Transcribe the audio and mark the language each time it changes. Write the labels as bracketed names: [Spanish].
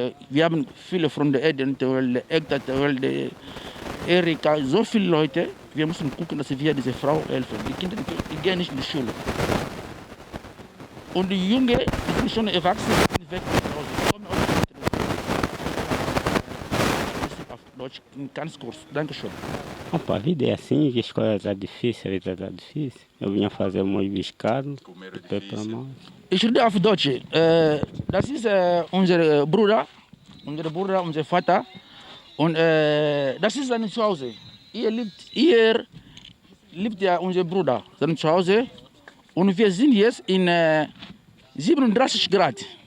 [German] Wir haben viele Freunde, Eden, Egda, Erika, so viele Leute. Wir müssen gucken, dass wir diese Frau helfen. Die Kinder die gehen nicht in die Schule. Und die Jungen, die sind schon erwachsen, die sind weg von Hause. Deutsch, ganz kurz. Dankeschön. [Portuguese] Opa, a vida é assim, a escola está difícil, a vida está difícil. Eu vinha fazer molho biscado, pé para mão. [German] Ich rede auf Deutsch. Das ist unser Bruder, unser Vater. Und das ist sein Zuhause. Hier lebt ja unser Bruder, sein Zuhause. Und wir sind jetzt in 37 Grad.